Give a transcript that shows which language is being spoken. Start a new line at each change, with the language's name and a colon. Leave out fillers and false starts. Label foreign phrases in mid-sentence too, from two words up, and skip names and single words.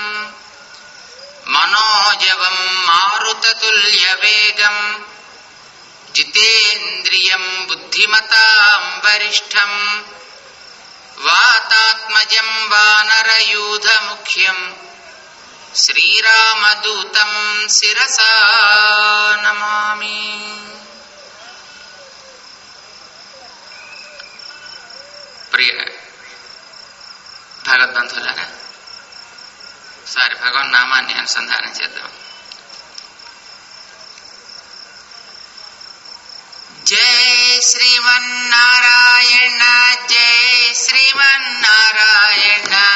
Sanskrit: मनोजवं मारुततुल्यवेगं जितेन्द्रियं बुद्धिमतां वरिष्ठं, वातात्मजं वानरयूथमुख्यं श्रीरामदूतं शिरसा नमामि।
Telugu: प्रिय భగవద్బంధువులారా, ఒకసారి భగవన్నామాన్ని అనుసంధానం చేద్దాం. జై శ్రీమన్నారాయణ, జై శ్రీమన్నారాయణ.